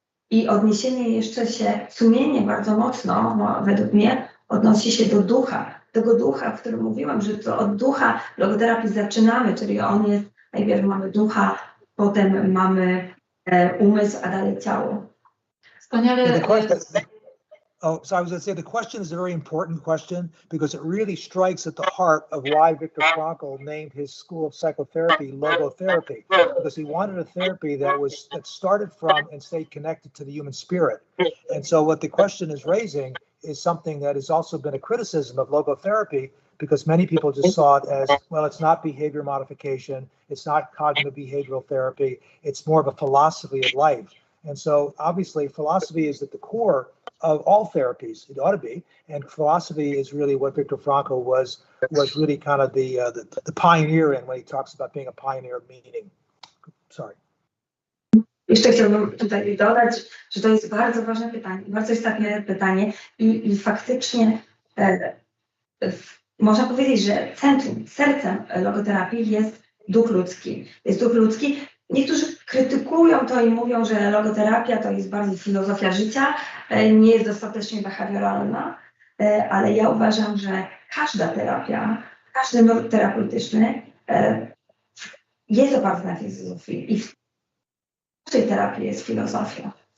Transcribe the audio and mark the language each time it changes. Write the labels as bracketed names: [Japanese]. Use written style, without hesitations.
[Polish] I odniesienie jeszcze się, sumienie bardzo mocno, według mnie, odnosi się do ducha. Tego ducha, w którym mówiłam, że to od ducha logoterapii zaczynamy, czyli on jest, najpierw mamy ducha, potem mamy umysł, a dalej ciało. Wspaniale. [English] Oh, so I was going to say the question is a very important question because it really strikes at the heart of why Viktor Frankl named his school of psychotherapy logotherapy, because he wanted a therapy that started from and stayed connected to the human spirit. And so what the question is raising is something that has also been a criticism of logotherapy, because many people just saw it as, well, it's not behavior modification, it's not cognitive behavioral therapy, it's more of a philosophy of life. And so obviously philosophy is at the core of all therapies. It ought to be, and philosophy is really what Viktor Frankl was really kind of the pioneer in when he talks about being a pioneer of meaning. Sorry. [Polish] Jeszcze chciałbym tutaj dodać, że to jest bardzo ważne pytanie, bardzo istotne pytanie i faktycznie można powiedzieć, że centrum, sercem logoterapii jest duch ludzki. Jest duch ludzki. Niektórzy krytykują to i mówią, że logoterapia to jest bardziej filozofia życia, nie jest dostatecznie behawioralna, ale ja uważam, że każda terapia, każdy nurt terapeutyczny jest oparty na filozofii i w tej terapii jest filozofia.